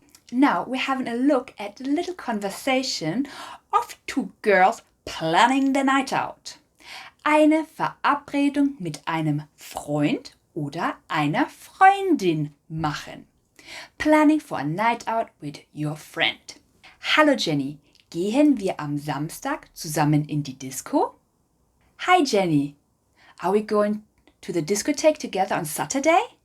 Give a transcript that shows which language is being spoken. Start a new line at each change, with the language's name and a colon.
English: Now we're having a look at the little conversation of two girls planning the night out.
German: Eine Verabredung mit einem Freund oder einer Freundin machen.
English: Planning for a night out with your friend.
German: Hallo Jenny, gehen wir am Samstag zusammen in die Disco?
English: Hi Jenny, are we going to the discotheque together on Saturday?